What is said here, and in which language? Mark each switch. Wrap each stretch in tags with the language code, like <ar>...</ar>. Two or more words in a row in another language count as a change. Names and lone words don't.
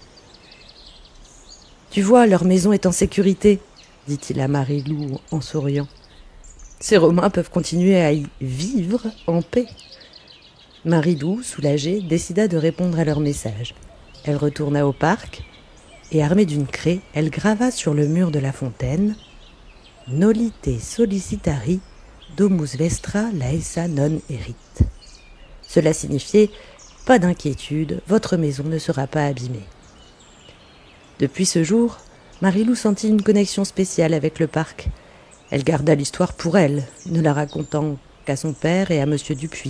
<fr>« Tu vois, leur maison est en sécurité, » dit-il à Marie-Lou en souriant. « Ces Romains peuvent continuer à y vivre en paix. » Marie-Lou, soulagée, décida de répondre à leur message. Elle retourna au parc et, armée d'une craie, elle grava sur le mur de la fontaine «</fr> <la>Nolite sollicitari domus vestra laesa non erit ».</la> <fr>Cela signifiait « Pas d'inquiétude, votre maison ne sera pas abîmée ». Depuis ce jour, Marie-Lou sentit une connexion spéciale avec le parc. Elle garda l'histoire pour elle, ne la racontant qu'à son père et à Monsieur Dupuis.</fr>